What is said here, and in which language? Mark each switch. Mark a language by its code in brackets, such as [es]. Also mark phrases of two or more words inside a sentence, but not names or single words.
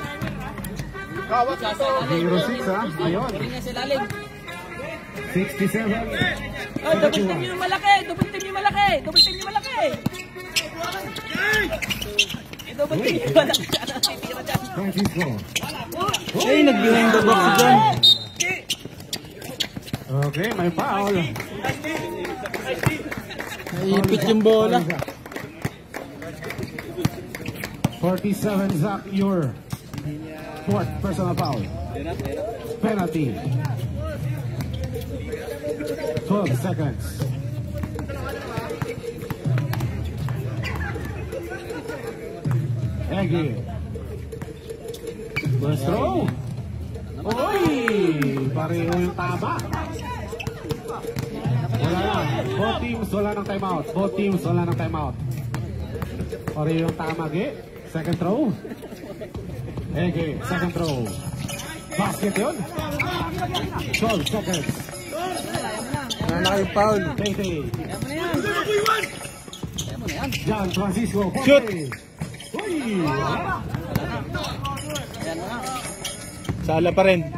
[tl] 0-6 ha, ayun. 67. Oh, [en] double team [tl] yung malaki! [en] Double team [tl] yung malaki! [en] Double team [tl] yung malaki! [en] Double team [tl] yung malaki! Francisco. Ay, nag- [en] behind the box [tl] dyan. Okay, may foul. Naipit yung bola. 47, [en] Zach, your fourth personal foul. Penalty. 12 seconds. Ege. First throw. [tl] Oy! Pareho yung tama. Wala na. [en] Both teams [tl] wala ng timeout. [en] Both teams [tl] wala ng timeout. Pareho yung tama, [en] Ge. Second throw. Ege, second throw. Basket yun. 12 seconds. [tl] Wala na kayong foul. Tay-Tay. John Francisco. Shoot! Uy! Sala pa rin.